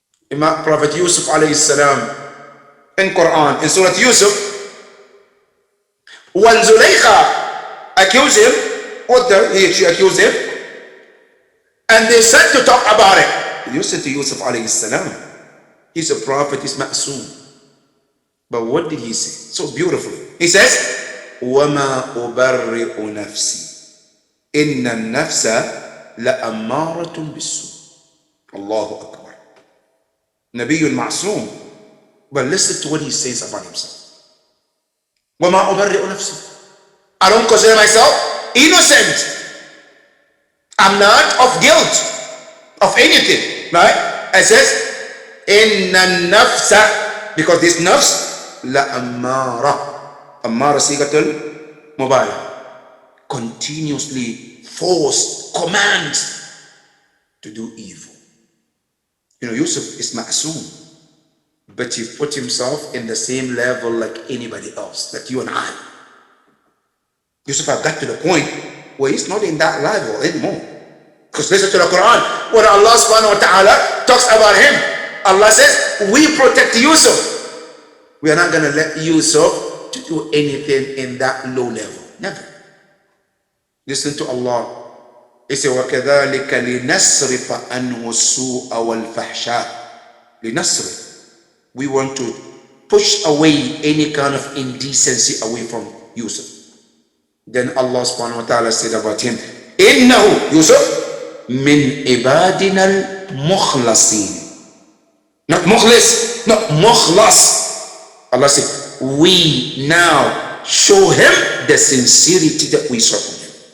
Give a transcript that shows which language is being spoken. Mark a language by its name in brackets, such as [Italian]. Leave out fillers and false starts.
[English] Imam Prophet Yusuf alayhi salam in Quran, in Surah Yusuf, when Zulaykha accused him, she accused him, and they said to talk about it. You said to Yusuf alayhi salam, he's a prophet, he's ma'soom. But what did he say? So beautifully. He says, [Arabic] وَمَا أُبَرِّئُ نَفْسِي إِنَّ النَّفْسَ لَأَمَّارَةٌ بِالسُّوءِ. Allahu Akbar. Nabiyyun ma'soom. [English] But listen to what he says about himself. [Arabic] وَمَا أُبَرِّئُ نَفْسِي. [English] I don't consider myself innocent. I'm not of guilt of anything. Right? It says, [Arabic] إِنَّ النَّفْسَ, [English] because this nafs, [Arabic] لَأَمَّارَةٌ. [English] Ammara sigatul mubarak, continuously force, commands to do evil. You know, Yusuf is ma'soom, but he put himself in the same level like anybody else, like you and I. Yusuf have got to the point where he's not in that level anymore. Because listen to the Quran, when Allah subhanahu wa ta'ala talks about him, Allah says, we protect Yusuf. We are not going to let Yusuf to do anything in that low level. Never. Listen to Allah. He said, [Arabic] وَكَذَلِكَ لِنَصْرِفَ عَنْهُ السُّوءَ وَالْفَحْشَاءَ. لِنَصْرِفَ. [English] We want to push away any kind of indecency away from Yusuf. Then Allah subhanahu wa ta'ala said about him, [Arabic] إِنَّهُ [English] Yusuf [Arabic] مِنْ إِبَادِنَا الْمُخْلَصِينَ. [English] Not mukhlis, not mukhlas. Allah said, we now show him the sincerity that we saw from him.